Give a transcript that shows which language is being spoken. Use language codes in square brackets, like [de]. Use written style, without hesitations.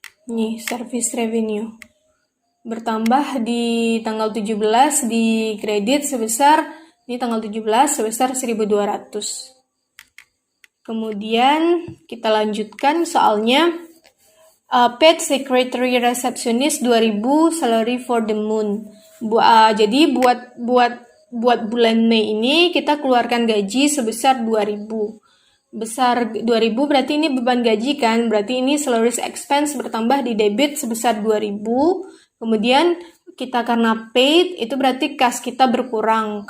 [id] Nih, service revenue bertambah di tanggal 17 di kredit sebesar, ini tanggal 17 sebesar 1.200. Kemudian kita lanjutkan soalnya. [en] Paid secretary receptionist 2.000 salary for the month. [id] Jadi buat bulan Mei ini kita keluarkan gaji sebesar 2.000. Besar 2.000 berarti ini beban gaji kan? Berarti ini salaries expense bertambah di debit sebesar 2.000. Kemudian kita karena paid itu berarti kas kita berkurang.